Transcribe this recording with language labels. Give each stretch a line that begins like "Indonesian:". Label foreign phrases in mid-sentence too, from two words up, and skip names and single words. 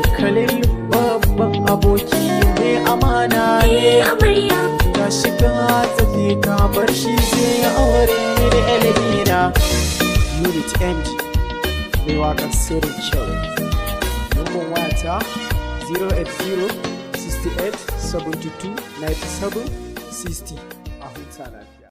Hausa: Khalil babban aboki mai amana ne. Eh, amarya. Ga shi ka tafi ka bar shi zai ya aure ni da Elvina. Unit M D. Mai waƙar sirrin kyau. Number wata zero eight zero sixty eight seventy two ninety seven sixty. A huta lafiya.